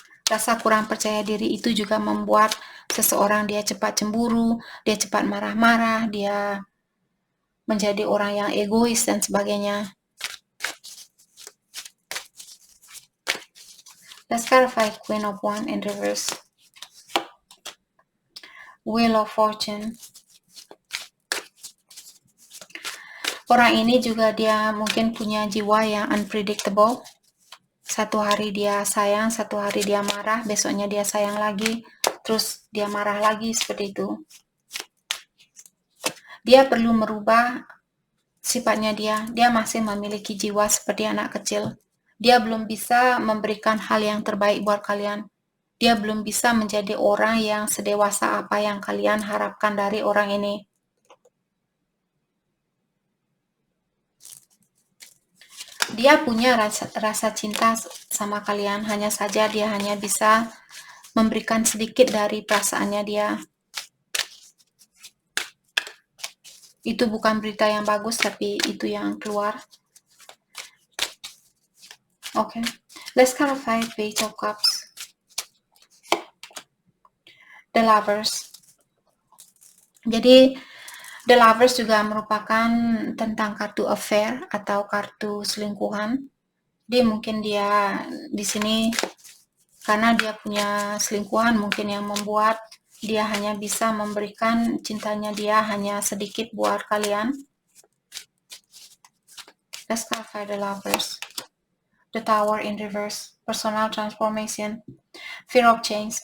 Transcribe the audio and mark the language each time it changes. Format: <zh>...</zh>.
<id>Rasa kurang percaya diri itu juga membuat seseorang dia cepat cemburu, dia cepat marah-marah, dia menjadi orang yang egois dan sebagainya.</id> <en>Let's clarify Queen of Wands in reverse. Wheel of Fortune.</en> <id>Orang ini juga dia mungkin punya jiwa yang unpredictable. Satu hari dia sayang, satu hari dia marah, besoknya dia sayang lagi, terus dia marah lagi, seperti itu. Dia perlu merubah sifatnya dia masih memiliki jiwa seperti anak kecil. Dia belum bisa memberikan hal yang terbaik buat kalian. Dia belum bisa menjadi orang yang sedewasa apa yang kalian harapkan dari orang ini. Dia punya rasa cinta sama kalian, hanya saja dia hanya bisa memberikan sedikit dari perasaannya dia. Itu bukan berita yang bagus, tapi itu yang keluar.</id> <en>Okay, let's clarify Page of Cups. The Lovers.</en> <id>Jadi The Lovers juga merupakan tentang kartu affair atau kartu selingkuhan. Jadi mungkin dia di sini karena dia punya selingkuhan mungkin yang membuat dia hanya bisa memberikan cintanya dia hanya sedikit buat kalian.</id> <en>Let's clarify The Lovers. The Tower in reverse, personal transformation, fear of change.</en>